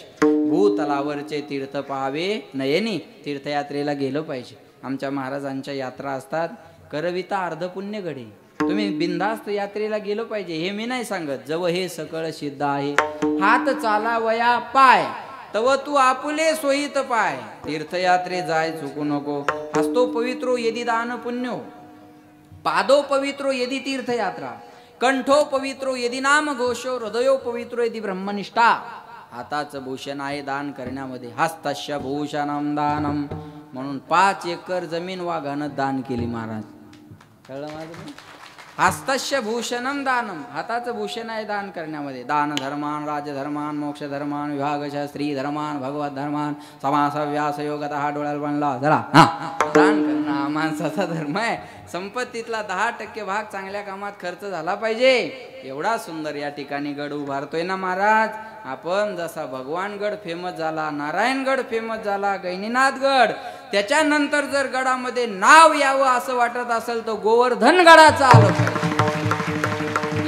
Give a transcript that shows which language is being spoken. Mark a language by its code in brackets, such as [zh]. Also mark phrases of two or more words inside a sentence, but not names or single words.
[mr] भूतलावरचे तीर्थ पाहावे नयनी, तीर्थयात्रेला गेलं पाहिजे. आमच्या महाराजांच्या यात्रा असतात. करविता अर्धपुण्य घडे. तुम्ही बिनधास्त यात्रेला गेलो पाहिजे. हे मी नाही सांगत, जव हे सकळ सिद्ध आहे. हात चालावया पाय तव तू आपुले सोयीत पाय. तीर्थयात्रे जाय चुकू नको. [sa] हस्तो पवित्रो यदि दान पुण्यो, पादो पवित्रो यदि तीर्थयात्रा, कंठो पवित्रो यदि नाम घोषो, हृदयो पवित्रो यदि ब्रह्मनिष्ठा. [mr] हाताचं भूषण आहे दान करण्यामध्ये. [sa] हस्तस्य भूषणम दानम. [mr] म्हणून 5 एकर जमीन वाघानं दान केली महाराज. कळलं माझं. [sa] हस्तस्य भूषणम दानम. [mr] हाताचं भूषण आहे दान करण्यामध्ये. [sa] दान धर्मान राजधर्मान मोक्ष धर्मान विभागश स्त्री धर्मान भगवत धर्मान समास व्यास योगतः [mr] डोळ्याला बनला जरा. दान करणं हा माणसाचा धर्म आहे. संपत्तीतला 10% भाग चांगल्या कामात खर्च झाला पाहिजे. एवढा सुंदर या ठिकाणी गड उभारतोय ना महाराज. आपण जसा भगवानगड फेमस झाला, नारायणगड फेमस झाला, गैनीनाथगड, त्याच्यानंतर जर गडामध्ये नाव यावं असं वाटत असेल तर गोवर्धन गडाचं आलं पाहिजे.